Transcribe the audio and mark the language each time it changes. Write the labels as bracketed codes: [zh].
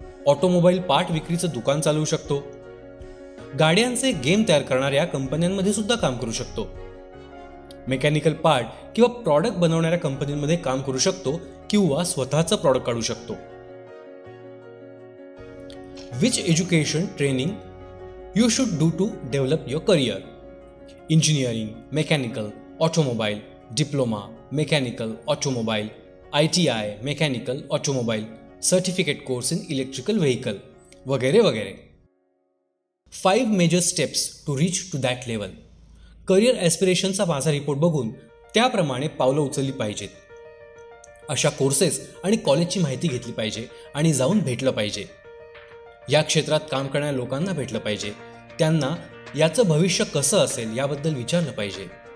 [mr] Automobile part विक्रीचं दुकान चालवू शकतो. गाड्यांचे गेम तयार करणाऱ्या कंपन्यांमध्ये सुद्धा काम करू शकतो. मेकॅनिकल पार्ट किंवा प्रॉडक्ट बनवणाऱ्या कंपनीमध्ये काम करू शकतो किंवा स्वतःचं प्रॉडक्ट काढू शकतो. [en] Which education training you should do to develop your career? Engineering, mechanical, automobile, diploma, mechanical, automobile, ITI, mechanical, automobile, certificate course in electrical vehicle, [mr] वगैरे वगैरे. [en] 5 major steps to reach to that level. [mr] Career ॲस्पिरेशनचा माझा report बघून त्याप्रमाणे पावलं उचलली पाहिजेत. अशा courses आणि कॉलेजची माहिती घेतली पाहिजे आणि जाऊन भेटलं पाहिजे. या क्षेत्रात काम करणाऱ्या लोकांना भेटलं पाहिजे. त्यांना याचं भविष्य कसं असेल याबद्दल विचारलं पाहिजे.